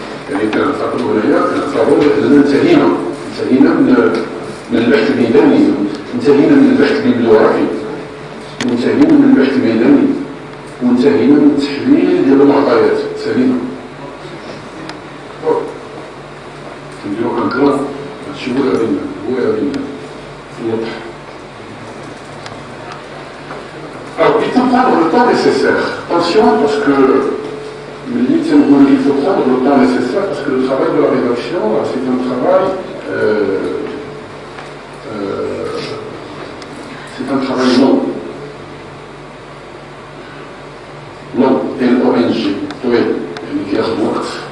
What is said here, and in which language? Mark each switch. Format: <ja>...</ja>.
<ar>يعني كنعتبروا هنايا أننا انتهينا من البحث الميداني، انتهينا من البحث البيبليوغرافي، وانتهينا من البحث الميداني، وانتهينا من التحليل ديال المعطيات سليمة. كنديرو ان كلان هادشي هو غادي يوضح.</ar> <fr>Alors, il faut prendre le temps nécessaire. Attention, parce que il faut prendre le temps nécessaire, parce que le travail de la rédaction, c'est un travail long. Long, L-O-N-G,</fr> <ar>طويل، يعني كياخد وقت.</ar>